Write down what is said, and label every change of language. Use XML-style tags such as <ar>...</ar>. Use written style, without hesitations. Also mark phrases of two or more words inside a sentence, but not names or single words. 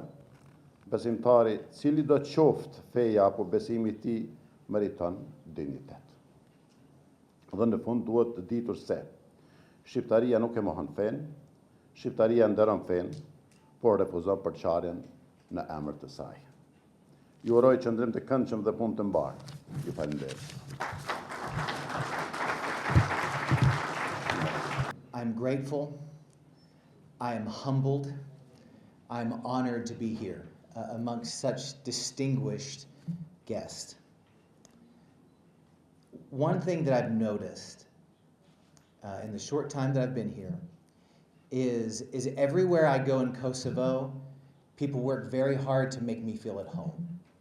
<sq>Besimtari cili do qoftë feja apo besimi i tij meriton dinjitet. Dhe në fund duhet të ditur se shqiptaria nuk e mohon fen, shqiptaria nderon fen, por refuzon përçarjen në emër të saj. Ju uroj qëndrim të këndshëm dhe punë të mbarë. Ju falenderoj.</sq> <en>I'm grateful, I am humbled, I'm honored to be here amongst such distinguished guests. One thing that I've noticed in the short time that I've been here is everywhere I go in Kosovo, people work very hard to make me feel at home.</en>